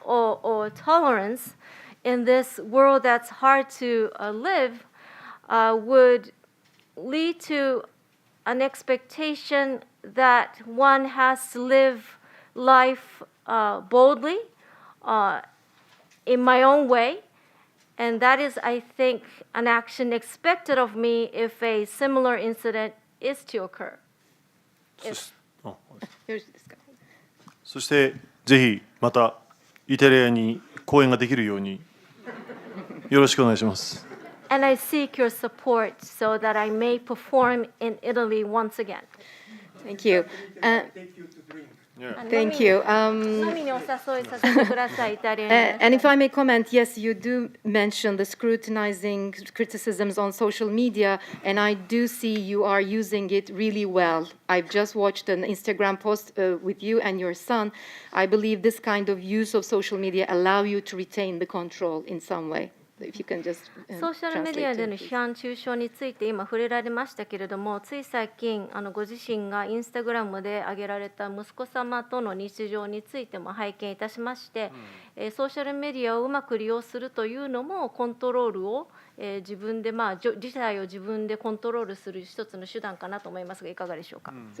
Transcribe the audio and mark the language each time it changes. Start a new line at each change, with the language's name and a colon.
English: or tolerance in this world that's hard to live would lead to an expectation that one has to live life boldly in my own way. And that is, I think, an action expected of me if a similar incident is to occur.
Japanese: そしあよろしいですか。そしてぜひまたイタリアに公演ができるようによろしくお願いします。
English: And I seek your support so that I may perform in Italy once again. Thank you. Thank you.
Japanese: 飲みにお誘いさせてください、イタリアに。
English: And if I may comment, yes, you do mention the scrutinizing criticisms on social media, and I do see you are using it really well. I've just watched an Instagram post with you and your son. I believe this kind of use of social media allow you to retain the control in some way. If you can just
Japanese: ソーシャルメディアでの
English: translate it,
Japanese: 批判中傷について今触れられましたけれども、つい最近ご自身がインスタグラムで上げられた息子様との日常についても拝見いたしまして、ソーシャルメディアをうまく利用するというのもコントロールを自分で事態を自分でコントロールする一つの手段かなと思いますがいかがでしょうか。